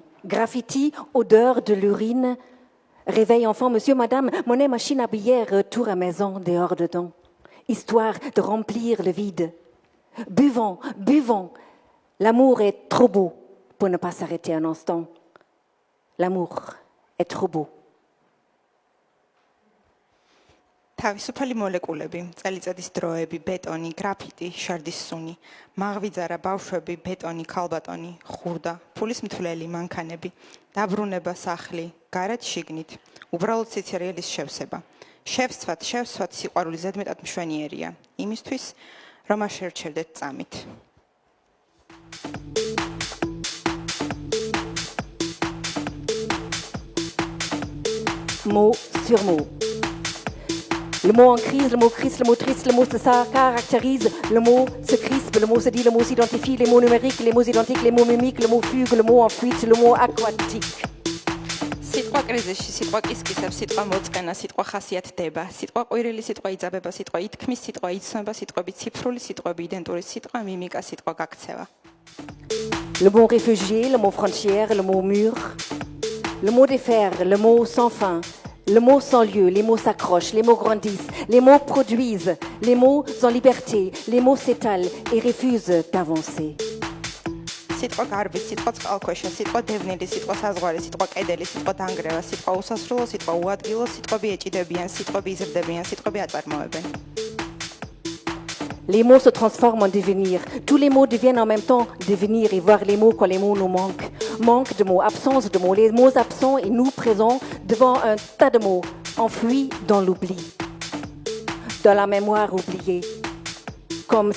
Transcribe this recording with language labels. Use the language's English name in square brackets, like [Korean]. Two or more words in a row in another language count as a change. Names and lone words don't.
[French] Graffiti, odeur de l'urine. Réveil enfant, monsieur, madame, monnaie, machine à billets, retour à maison, dehors dedans. Histoire de remplir le vide. Buvons, buvons. L'amour est trop beau pour ne pas s'arrêter un instant. L'amour est trop beau. [Georgian] თავისუფალი მოლეკულები, წელიწადის დროები, ბეტონი, გრაფიტი, შარდის სუნი, მაღვიძარა, ბავშვები, ბეტონი, ქალბატონი, ხურდა, ფულის მთვლელი, მანქანები, დაბრუნება, სახლი, გარეთ შიგნით, უბრალოდ სიცერიალის შევსება. შევსვათ, სიყვარული ზედმეტად მშვენიერია, იმისთვის, რომ არ შერჩევდეთ წამით. [French] Mot sur mot. Le mot en crise, le mot triste, le mot ça caractérise, le mot se crispe, le mot se dit, le mot s'identifie, les mots numériques, les mots identiques, les mots mimiques, le mot fugue, le mot en fuite, le mot aquatique. [Georgian] სიტყვა კრიზისში, სიტყვა კისკისებს, სიტყვა მოწყენა, სიტყვა ხასიათდება, სიტყვა ყვირილი, სიტყვა იძაბება, სიტყვა ითქმის, სიტყვა იცნობა, სიტყვები ციფრული, სიტყვები იდენტური, სიტყვა მიმიკა, სიტყვა გაქცევა. [French] Le mot réfugié, le mot frontière, le mot mur, le mot défaire, le mot sans fin, le mot sans lieu, les mots s'accrochent, les mots grandissent, les mots produisent, les mots en liberté, les mots s'étalent et refusent d'avancer. [Georgian] სიტყვა გარბი, სიტყვა წყალქვეშა, სიტყვა დევნილი, სიტყვა საზღვარი, სიტყვა კედელი, სიტყვა დანგრევა, სიტყვა უსასრულო, სიტყვა უადგილო, სიტყვები ეჭიდებიან, სიტყვები იზრდებიან, სიტყვები აწარმოებენ. [French] Les mots se transforment en devenir. Tous les mots deviennent en même temps devenir et voir les mots quand les mots nous manquent. Manque de mots, absence de mots, les mots absents et nous présents devant un tas de mots enfouis dans l'oubli, dans la mémoire oubliée.